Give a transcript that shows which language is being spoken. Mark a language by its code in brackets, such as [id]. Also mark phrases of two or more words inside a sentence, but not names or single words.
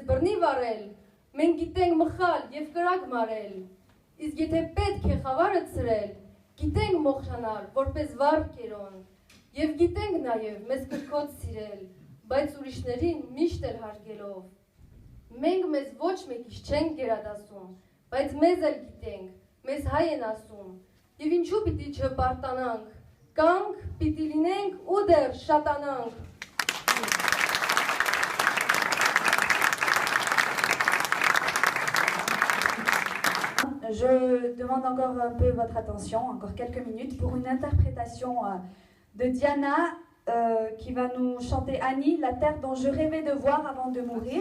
[hy] բռնի վառել, մենք գիտենք մխալ եւ կրակ մարել, իսկ եթե պետք է խավարը ցրել, գիտենք մոխրանալ, որպես վառ կերոն, եւ գիտենք նաեւ մեզ կրկոտ սիրել, բայց ուրիշներին միշտ էլ հարգելով, մենք մեզ ոչ մեկից չենք գերադասում, բայց մեզ էլ գիտենք, մեզ հայ են ասում, եւ ինչու պիտի չպարտանանք, կանք պիտի լինենք ու դեռ շատանանք։ [fr] Je demande encore un peu votre attention, encore quelques minutes, pour une interprétation de Diana qui va nous chanter Annie, la terre dont je rêvais de voir avant de mourir.